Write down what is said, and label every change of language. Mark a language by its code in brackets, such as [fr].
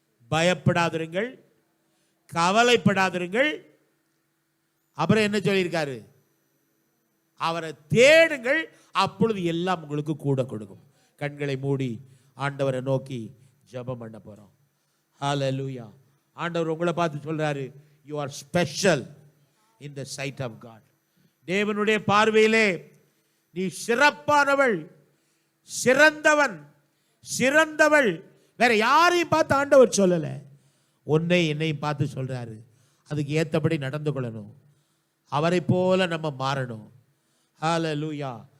[ta] பயப்படாதிருங்கள், கவலைப்படாதிருங்கள், அப்புறம் என்ன சொல்லியிருக்காரு, அவரை தேடுங்கள், அப்பொழுது எல்லாம் உங்களுக்கு கூட கொடுக்கும். கண்களை மூடி ஆண்டவரை நோக்கி ஜெபம் பண்ண போறோம். ஹல்லேலூயா. ஆண்டவர் உங்களை பார்த்து சொல்றாரு, [en] you are special in the sight of God. [ta] தேவனுடைய பார்வையிலே நீ சிறப்பானவள், சிறந்தவன், சிறந்தவள். வேற யாரையும் பார்த்து ஆண்டவர் சொல்லல, உன்னை என்னையும் பார்த்து சொல்றாரு. அதுக்கு ஏத்தபடி நடந்து கொள்ளணும். அவரை போல நம்ம மாறணும். ஹல்லேலூயா.